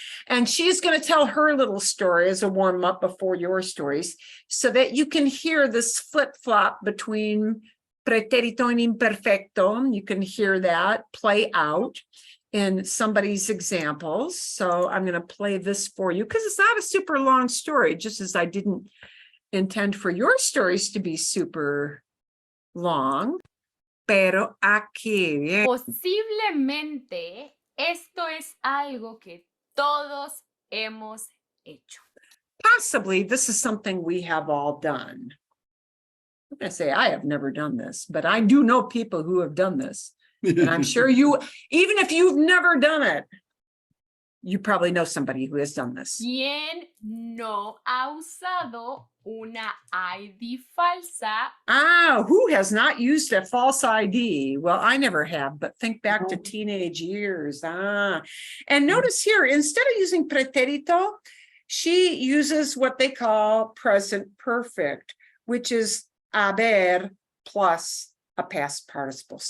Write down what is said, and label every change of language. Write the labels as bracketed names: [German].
[English] And she's going to tell her little story as a warm up before your stories so that you can hear this flip flop between pretérito and imperfecto. You can hear that play out in somebody's examples. So I'm going to play this for you because it's not a super long story, just as I didn't intend for your stories to be super long. [Spanish] Pero aquí, bien. Posiblemente esto es algo que todos hemos hecho. [English] Possibly this is something we have all done. I'm going to say I have never done this, but I do know people who have done this. And I'm sure you, even if you've never done it, you probably know somebody who has done this. [Spanish] ¿Quién no ha usado una ID falsa? [English] Who has not used a false ID? Well, I never have, but think back to teenage years. And notice here, instead of using pretérito, she uses what they call present perfect, which is haber plus a past participle.